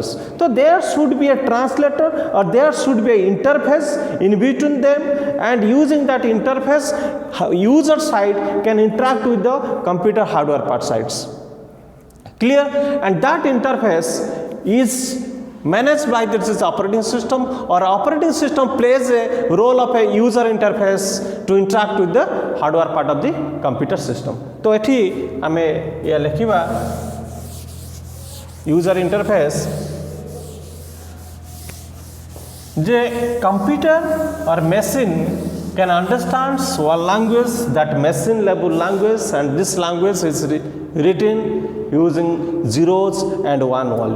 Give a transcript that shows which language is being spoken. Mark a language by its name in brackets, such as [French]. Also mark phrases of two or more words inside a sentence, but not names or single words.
[English] So there should be a translator, or there should be an interface in between them, and using that interface, user side can interact with the computer hardware part sides. Clear? And that interface is managed by this operating system, or operating system plays a role of a user interface to interact with the hardware part of the computer system. [Odia] ତୋ ଏଠି ଆମେ ଯା ଲିଖିବା [English] user interface जे computer or machine can understand one language, that machine level language, and this language is written using zeros and one only.